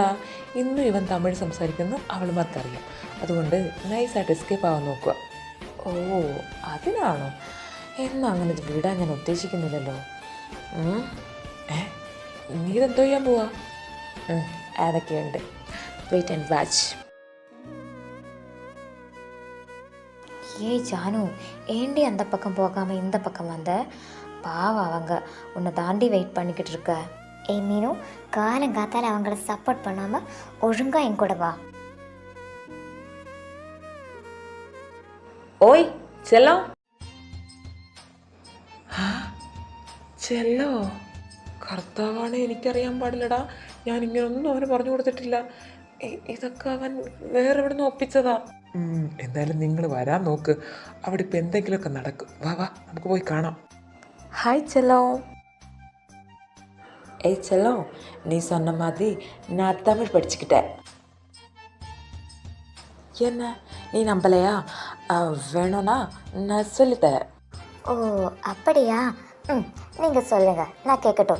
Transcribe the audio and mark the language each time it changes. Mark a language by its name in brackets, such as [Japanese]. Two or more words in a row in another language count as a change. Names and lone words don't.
[Malayalam] ഇന്നും ഇവൻ തമിഴ് സംസാരിക്കുന്നു, അവളുമാർക്കറിയാം. അതുകൊണ്ട് നൈസായിട്ട് എസ്കേപ്പ് ആവാൻ നോക്കുക. ഓ, അതിനാണോ? എന്നാ അങ്ങനെ വിടാൻ ഞാൻ ഉദ്ദേശിക്കുന്നില്ലല്ലോ. നീ ഇതെന്തോ ചെയ്യാൻ പോവാ? അതൊക്കെയുണ്ട്, [English] wait and watch. [Tamil] ஏய் ஜானு, ஏண்டி அந்த பக்கம் போகாமல் இந்த பக்கம் வந்த? பாவம், அவங்க உன்னை தாண்டி வெயிட் பண்ணிக்கிட்டு இருக்க. ஏய் மீனு, காலங்காத்தால அவங்கள சப்போர்ட் பண்ணாமல் ஒழுங்காக என் கூட வா. [Malayalam] ഓയ് ചെല്ലോ. ചെല്ലോ? കർത്താവാണ്, എനിക്കറിയാൻ പാടില്ലടാ. ഞാൻ ഇങ്ങനൊന്നും അവന് പറഞ്ഞു കൊടുത്തിട്ടില്ല. ഇതൊക്കെ അവൻ വേറെ എവിടെ നിന്ന് ഒപ്പിച്ചതാ. എന്തായാലും നിങ്ങൾ വരാൻ നോക്ക്. അവിടെ ഇപ്പം എന്തെങ്കിലുമൊക്കെ നടക്കും. വാ വാ, നമുക്ക് പോയി കാണാം. [Tamil] ஹாய் செல்லம். ஏய் செல்லம், நீ சொன்ன மாதிரி நான் தமிழ் படிச்சுக்கிட்டேன். என்ன நீ நம்பலையா? வேணும்னா நான் சொல்லித்தரேன். ஓ அப்படியா? ம், நீங்கள் சொல்லுங்கள், நான் கேட்கட்டும்.